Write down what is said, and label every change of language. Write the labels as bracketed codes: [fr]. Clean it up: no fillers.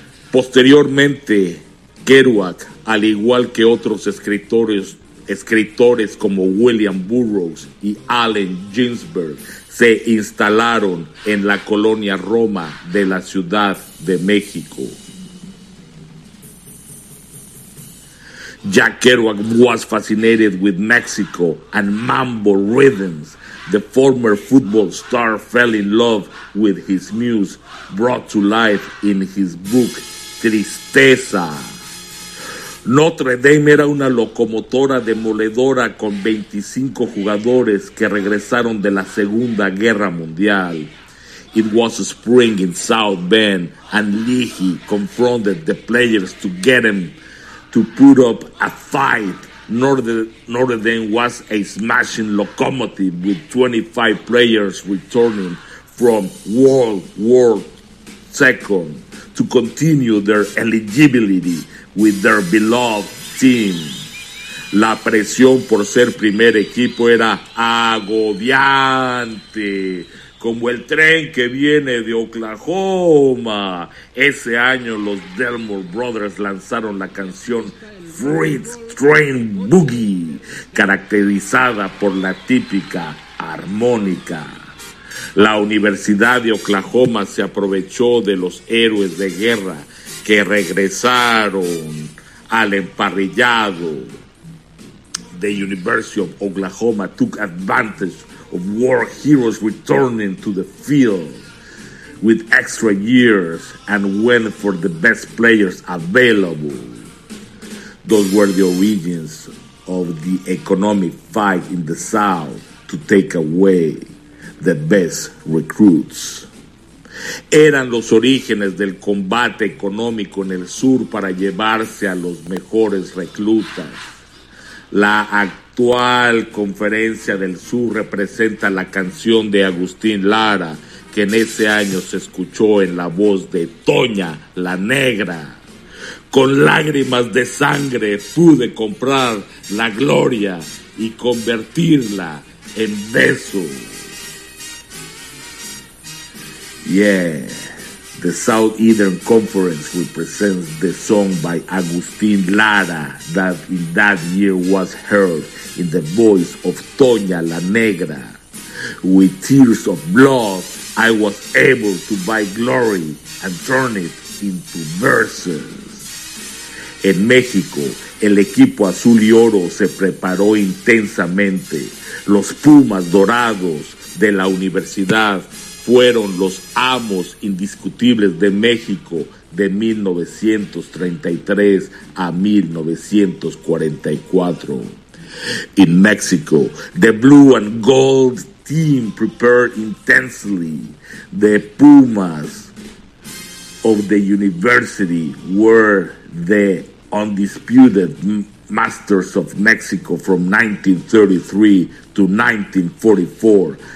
[es] Posteriormente, Kerouac, al igual que otros escritores como William Burroughs y Allen Ginsberg, se instalaron en la colonia Roma de la Ciudad de México. [en] Jack Kerouac was fascinated with Mexico and mambo rhythms. The former football star fell in love with his muse, brought to life in his book Tristeza. [es] Notre Dame era una locomotora demoledora con 25 jugadores que regresaron de la Segunda Guerra Mundial. [en] It was spring in South Bend, and Leahy confronted the players to get him to put up a fight. Notre Dame was a smashing locomotive with 25 players returning from World War II to continue their eligibility with their beloved team. [es] La presión por ser primer equipo era agobiante, como el tren que viene de Oklahoma. Ese año los Delmore Brothers lanzaron la canción Freight Train Boogie, caracterizada por la típica armónica. La Universidad de Oklahoma se aprovechó de los héroes de guerra que regresaron al emparrillado. [en] The University of Oklahoma took advantage of war heroes returning to the field with extra years and went for the best players available. Those were the origins of the economic fight in the South to take away the best recruits. [es] Eran los orígenes del combate económico en el sur para llevarse a los mejores reclutas. La actual conferencia del sur representa la canción de Agustín Lara, que en ese año se escuchó en la voz de Toña la Negra. Con lágrimas de sangre pude comprar la gloria y convertirla en beso. [en] Yeah, the Southeastern Conference represents the song by Agustín Lara that in that year was heard in the voice of Toña la Negra. With tears of blood, I was able to buy glory and turn it into verses. [es] En México, el equipo azul y oro se preparó intensamente. Los Pumas Dorados de la universidad fueron los amos indiscutibles de México de 1933 a 1944. [en] In Mexico, the blue and gold team prepared intensely. The Pumas of the university were the undisputed masters of Mexico from 1933 to 1944.